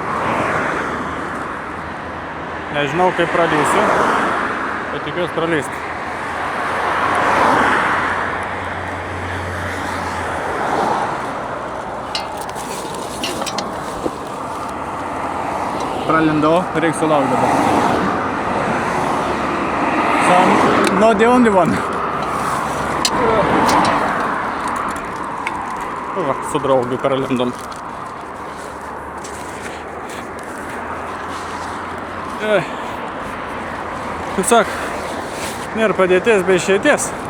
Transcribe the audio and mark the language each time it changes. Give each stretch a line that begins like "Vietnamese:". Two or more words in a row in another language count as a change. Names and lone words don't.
Lithuanian: Nežinau, kaip pralysiu, bet tikiuosi pralysti. Pralindau, reikia sulaukti dabar.
English: So I'm not the only one.
Lithuanian: Va, su draugu pralindom. Kaip sak, nėra padėties be išeities.